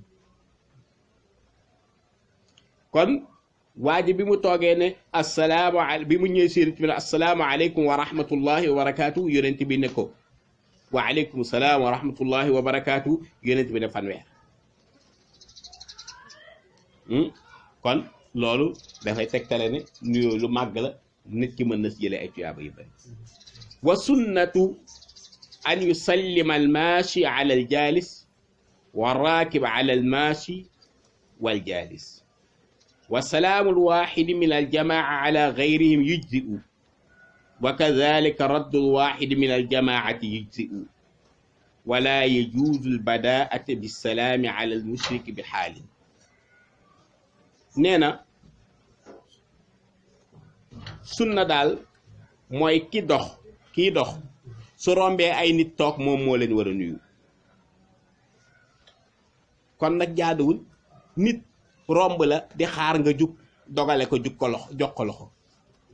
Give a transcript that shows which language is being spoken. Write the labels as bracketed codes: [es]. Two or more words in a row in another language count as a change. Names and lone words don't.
[wo] kon waa ji bi mu toogee ne bi mu ñëwee si bi ne [ar] السلام عليكم ورحمة الله وبركاته [wo] yonent bi ne ko [ar] وعليكم السلام ورحمة الله وبركاته [wo] yonent bi ne fanweer kon loolu dafay tegtale ne nuyoo lu màgg la nit ki mën na si jëlee ay tuyaaba yu bari [ar] وسنة أن يسلم الماشي على الجالس والراكب على الماشي والجالس والسلام الواحد من الجماعة على غيرهم يجزئ وكذلك رد الواحد من الجماعة يجزئ ولا يجوز البداءة بالسلام على المشرك بحال [wo] nee na sunna daal mooy kii dox su rombee ay nit toog moom moo leen war a nuyu kon nag jaaduwul nit romb la di xaar nga jug dogale ko jox ko loxo